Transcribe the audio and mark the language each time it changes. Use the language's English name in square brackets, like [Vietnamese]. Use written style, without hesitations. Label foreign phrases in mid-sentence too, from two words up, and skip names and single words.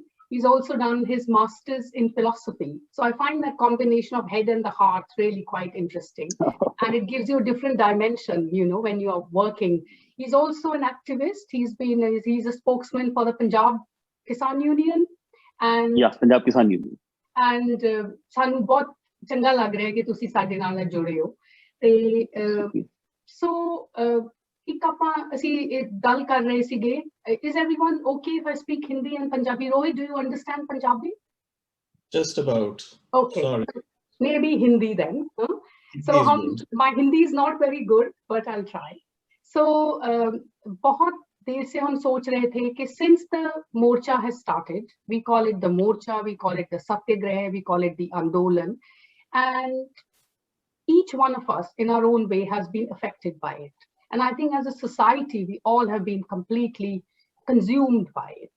[English] He's also done his master's in philosophy. So I find that combination of head and the heart really quite interesting. And it gives you a different dimension, when you're working. He's also an activist. He's a spokesman for the Punjab Kisan Union. And yes, Punjab Kisan Union. [Punjabi] And ਸਾਨੂੰ ਬਹੁਤ ਚੰਗਾ ਲੱਗ ਰਿਹਾ ਕਿ ਤੁਸੀਂ ਸਾਡੇ ਨਾਲ ਜੁੜੇ ਹੋ ਤੇ so ਇੱਕ ਆਪਾਂ ਅਸੀਂ ਗੱਲ ਕਰ ਰਹੇ ਸੀਗੇ. [English] Is everyone okay if I speak Hindi and Punjabi? Rohit, do you understand Punjabi? Just about. Okay. Sorry. Maybe Hindi then. Huh? So my Hindi is not very good, but I'll try. So [Hindi] बहुत देर से हम सोच रहे थे कि [English] since the Morcha has started, we call it the Morcha, we call it the Satyagraha, we call it the Andolan, and each one of us in our own way has been affected by it. And I think as a society, we all have been completely consumed by it.